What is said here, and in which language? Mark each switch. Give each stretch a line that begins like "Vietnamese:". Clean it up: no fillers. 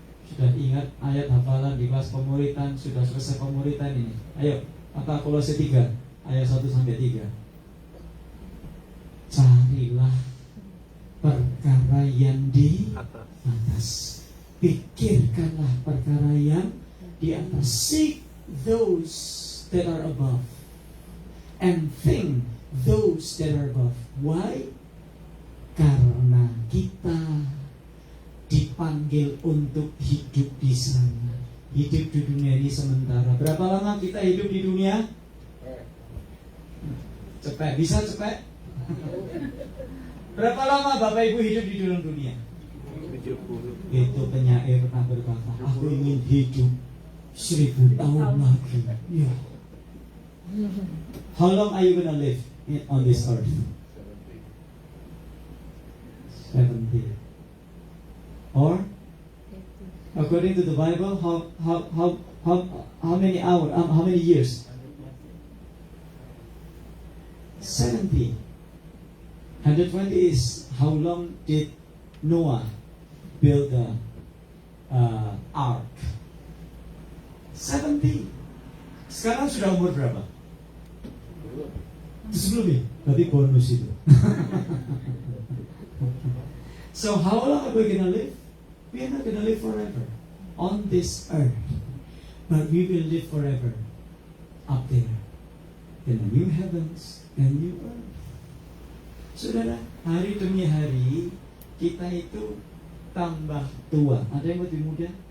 Indonesian: Sudah ingat ayat hafalan di kelas pemuritan? Sudah selesai pemuritan ini? Ayo, apa Kolose 3 ayat 1 sampai 3? Carilah perkara yang di atas, pikirkanlah perkara yang di atas.
English: Seek those that are above and think those that are above. Why?
Indonesian: Karena kita dipanggil untuk hidup di sana. Hidup di dunia ini sementara. Berapa lama kita hidup di dunia? Cepet, bisa cepet? Berapa lama Bapak Ibu hidup di dalam dunia? 70. Itu penyair pernah berkata, aku ingin hidup 1000 tahun lagi. Ya.
English: How long are you gonna live on this earth? 70. Or according to the Bible, how many hours? How many years? 70. 120 is how long did Noah build the ark? 70.
Indonesian: Sekarang sudah umur berapa? Itu sebelumnya, berarti bonus itu.
English: So how long are we gonna live? We are not gonna live forever on this earth, but we will live forever up there in the new heavens and new earth.
Indonesian: Saudara, hari demi hari kita itu tambah tua. Ada yang lebih muda?